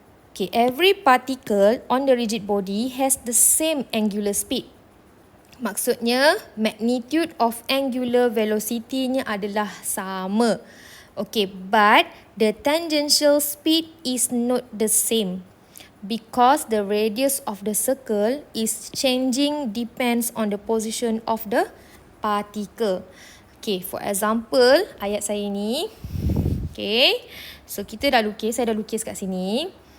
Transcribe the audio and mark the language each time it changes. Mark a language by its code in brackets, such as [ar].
[en] Okay, every particle on the rigid body has the same angular speed. [ms] Maksudnya, [en] magnitude of angular velocity- [ms] nya adalah sama. [en] Okay, but the tangential speed is not the same. Because the radius of the circle is changing depends on the position of the particle. Okay, for example, [ms] ayat saya ni. Okay, so saya dah lukis kat sini.